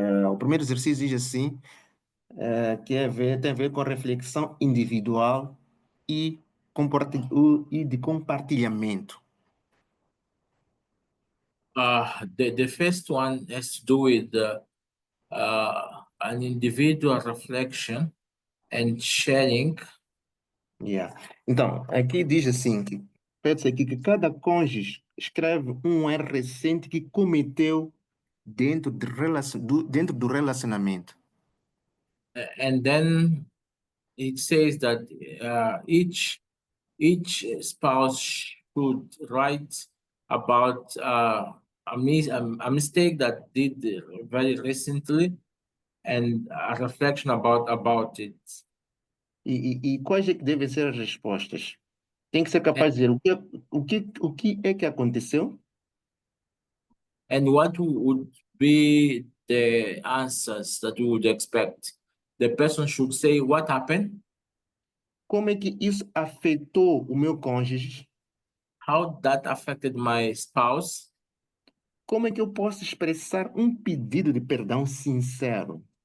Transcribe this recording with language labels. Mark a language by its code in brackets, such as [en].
[pt] O primeiro exercício diz assim, tem a ver com reflexão individual e de compartilhamento. [en] The first one has to do with an individual reflection and sharing. Yeah. [pt] Então, aqui diz assim, pede-se aqui que cada cônjuge escreve um erro recente que cometeu dentro do relacionamento. [en] And then it says that each spouse should write about a mistake that did very recently and a reflection about it. [pt] E quais é que devem ser as respostas? Tem que ser capaz de dizer o que é que aconteceu, [en] And what would be the answers that we would expect? The person should say what happened, [pt] como é que isso afetou o meu cônjuge, [en] how that affected my spouse, [pt] como é que eu posso expressar um pedido de perdão sincero.